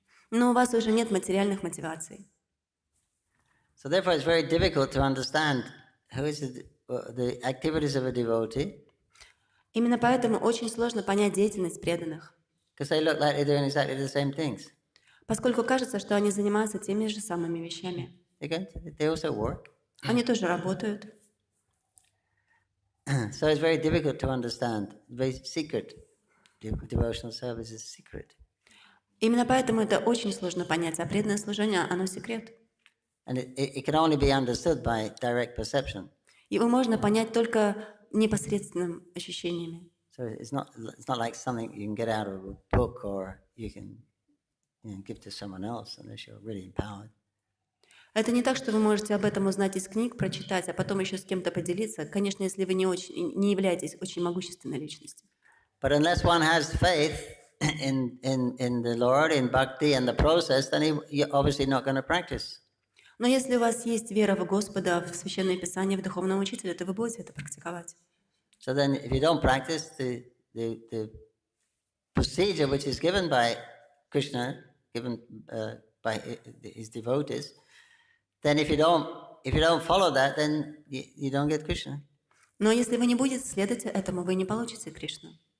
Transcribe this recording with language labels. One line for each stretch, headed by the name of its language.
Russian: Но у вас уже нет материальных мотиваций.
English: So therefore, it's very difficult to understand who is the activities of a devotee.
Russian: Именно поэтому очень сложно понять деятельность преданных.
English: Because they look like they're doing exactly the same things.
Russian: Поскольку кажется, что они занимаются теми же самыми вещами.
English: They also work.
Russian: Они тоже работают.
English: So it's very difficult to understand. Very secret. Devotional service is secret.
Russian: Именно поэтому это очень сложно понять, а преданное служение, оно секрет.
English: And it can only be understood by direct perception.
Russian: Его можно понять только непосредственным ощущениями.
English: So it's not like something you can get out of a book or you can give to someone else unless you're really empowered.
Russian: Это не так, что вы можете об этом узнать из книг, прочитать, а потом еще с кем-то поделиться. Конечно, если вы не являетесь очень могущественной личностью.
English: But unless one has faith in the Lord, in bhakti and the process, then you're obviously not going to practice.
Russian: Но если у вас есть вера в Господа, в Священное Писание, в Духовного Учителя, то вы будете это практиковать.
English: So then, if you don't practice the procedure which is given by Krishna, given by his devotees, then if you don't follow that, then you don't get Krishna.
Russian: Но если вы не будете следовать этому, вы не получите Кришну.